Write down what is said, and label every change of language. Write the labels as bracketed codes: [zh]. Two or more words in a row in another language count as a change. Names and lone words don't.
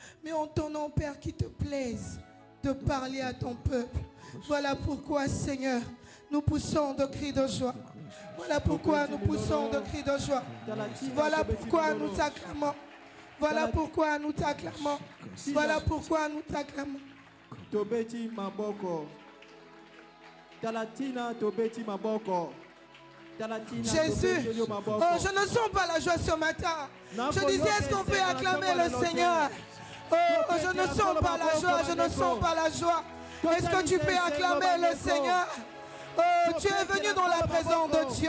[fr] Mais en ton nom, Père, qu'il te plaise de parler à ton peuple. Voilà pourquoi, Seigneur, nous poussons de cris de joie. Voilà pourquoi nous poussons de cris de joie. Voilà pourquoi nous t'acclamons. Voilà pourquoi nous t'acclamons. Voilà pourquoi nous t'acclamons. [ln] Tobeti maboko. Talatina tobeti maboko. [fr] Jésus, oh, je ne sens pas la joie ce matin. Je disais, est-ce qu'on peut acclamer le Seigneur? Oh, je ne sens pas la joie, je ne sens pas la joie. Est-ce que tu peux acclamer le Seigneur? Oh, tu es venu dans la présence de Dieu.